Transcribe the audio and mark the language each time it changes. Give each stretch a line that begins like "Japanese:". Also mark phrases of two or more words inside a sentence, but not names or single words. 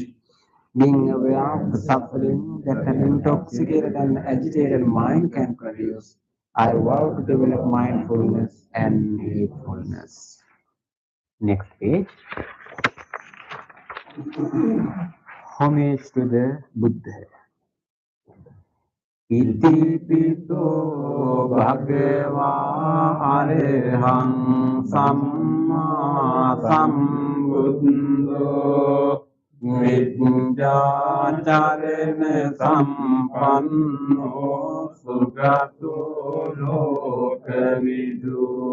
English: Being aware of the suffering that an intoxicated and agitated mind can produce, I vow to develop mindfulness and mindfulness. Next page. Homage to the Buddha.
Pali: ඉතිපිසෝ භගවා අරහං සම්මා සම්බුද්ධෝ විඤ්ඤාචරණ සම්පන්නෝ සුගතෝ ලෝකවිදු